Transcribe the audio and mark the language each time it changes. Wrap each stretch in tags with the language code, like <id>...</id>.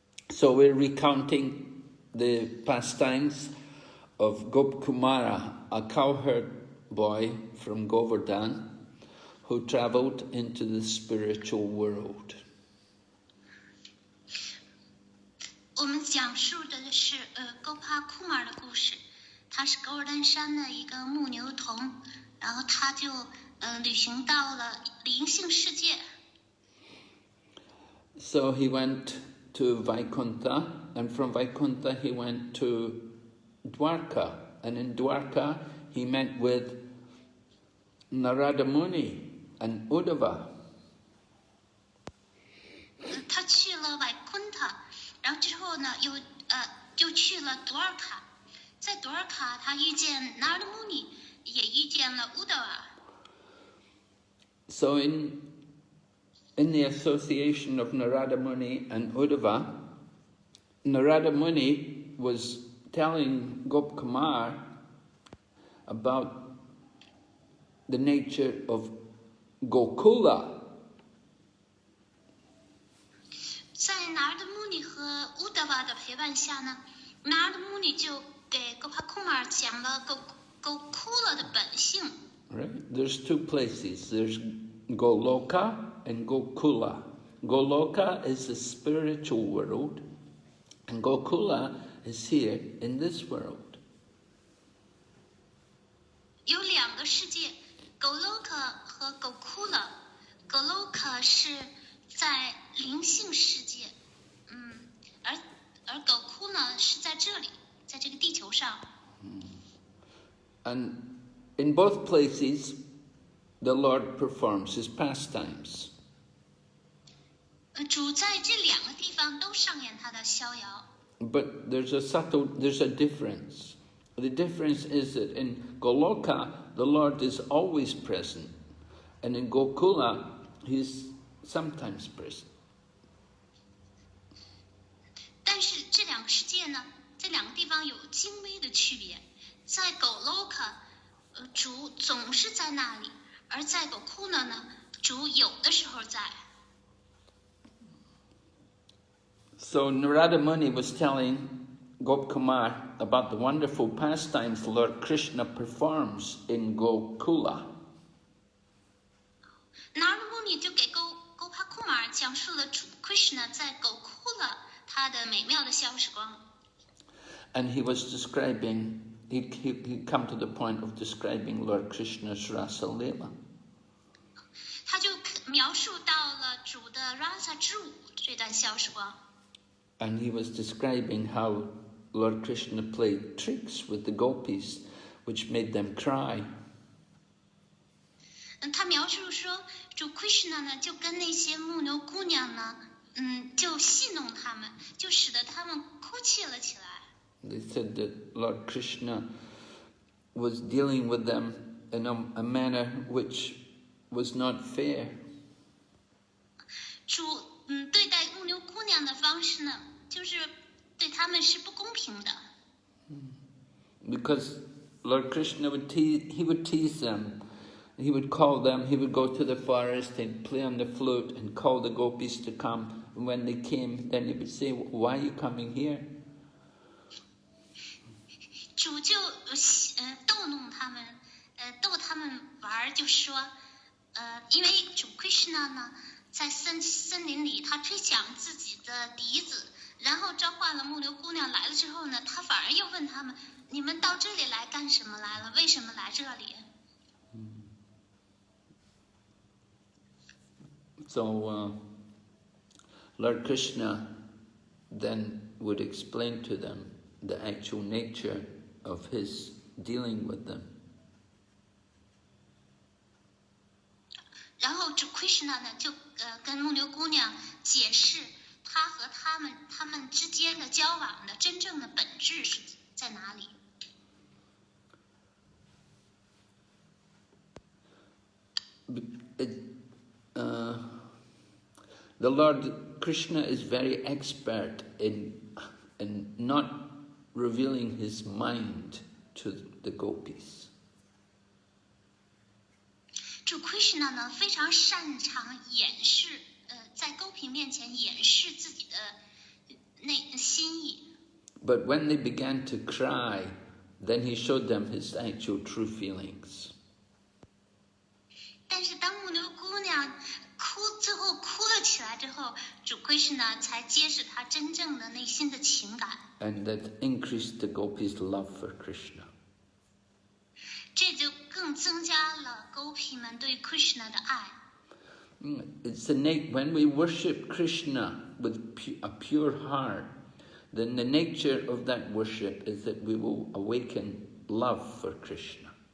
<en>So we're recounting the pastimes of Gopkumara, a cowherd boy from Govardhan who traveled into the spiritual world.</en> <zh>我们讲述的是Gopa Kumar 的故事。他是狗尔丹山的一个牧牛童，然后他就旅行到了灵性世界。</zh> <en>So he went to Vaikuntha, and from Vaikuntha he went to Dwarka, and in Dwarka he met with Narada Muni and Uddhava.</en> <zh>他去了Vaikuntha，然后之后呢，就去了多尔卡，在多尔卡他遇见 Narada Muni， 也遇见了 Uddhava。</zh> <en>So in the association of Narada Muni and Uddhava, Narada Muni was telling Gopkumar about the nature of Gokula.</en> <zh>在 Narada Muni 和 Uddhava 的陪伴下呢， Narada Muni 就给 Gopa Kumar 讲了 Gokula 的本性。</zh> <en>Right? There's two places. There's Goloka and Gokula. Goloka is the spiritual world, and Gokula is here in this world.</en> <zh>有两个世界 Goloka 和 Gokula。Goloka 是在灵性世界，而 Gokula 是在这里，在这个地球上。</zh> <en>And in both places, the Lord performs his pastimes.</en> <zh>主在这两个地方都上演他的逍遥。</zh> <en>But there's a difference. The difference is that in Goloka, the Lord is always present, and in Gokula, he's sometimes present.</en> <zh>但是这两个世界呢，这两个地方有精微的区别。在 Goloka， 主总是在那里，而在 Gokula 呢，主有的时候在。</zh> <en>So Narada Muni was telling Gopkumar about the wonderful pastimes Lord Krishna performs in Gokula.</en> <zh>Narada Muni 就给 Gopa Kumar 讲述了主 Krishna 在 Gokula 他的美妙的消时光。</zh> <en>And he was describing, he'd come to the point of describing Lord Krishna's Rasa Leela.</en> <zh>他就描述到了主的 Rasa 之舞这段消时光。</zh> <en>And he was describing how Lord Krishna played tricks with the gopis, which made them cry.</en> <zh>他描述说，主 Krishna 呢，就跟那些牧牛姑娘呢，就戏弄他们，就使得他们哭泣了起来。</zh> <en>They said that Lord Krishna was dealing with them in a manner which was not fair.</en> <zh>主对待牧牛姑娘的方式呢，就是对他们是不公平的。</zh> <en>Because Lord Krishna would tease them. He would call them, he would go to the forest and play on the flute and call the gopis to come. And when they came, then he would say, "Why are you coming here?"</en> <zh>主就逗弄他们，逗他们玩，就说，因为主 Krishna 呢，在森林里，他吹响自己的笛子，然后召唤了牧牛姑娘来了之后呢，他反而又问他们，你们到这里来干什么来了？为什么来这里？</zh> <en>So Lord Krishna then would explain to them the actual nature of his dealing with them.</en> <zh>然后主 Krishna 呢就跟牧牛姑娘解释他和他们之间的交往的真正的本质是在哪里。</zh> <en>The Lord Krishna is very expert in not revealing his mind to the gopis.</en> <zh>主 Krishna 呢非常擅长掩饰，在Gopi 面前掩饰自己的心意。</zh> <en>But when they began to cry, then he showed them his actual true feelings.</en> <zh>但是当牧牛姑娘最后哭了起来之后，主 Krishna 才揭示她真正的内心的情感。</zh> <en>And that increased the gopis' love for Krishna.</en> <zh>这就更增加了 Gopi 们对 Krishna 的爱。</zh> <en>It's when we worship Krishna with a pure heart, then the nature of that worship is that we will awaken love for Krishna.</en>